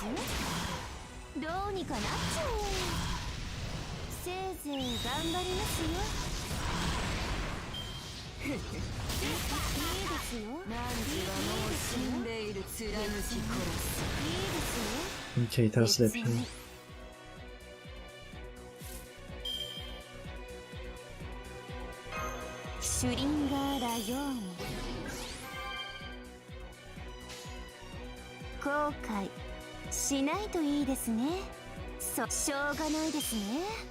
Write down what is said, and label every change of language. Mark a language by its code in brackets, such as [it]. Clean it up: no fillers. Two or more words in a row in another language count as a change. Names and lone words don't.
[ja] どうにかなっちゃう。せいぜい頑張りますよ。いいですよ。何時はもう死んでいる。貫き殺す。いいですよ。 [pl] Okej, teraz lepiej. [ja] シュリンガーラヨーン。後悔しないといいですね。しょうがないですね。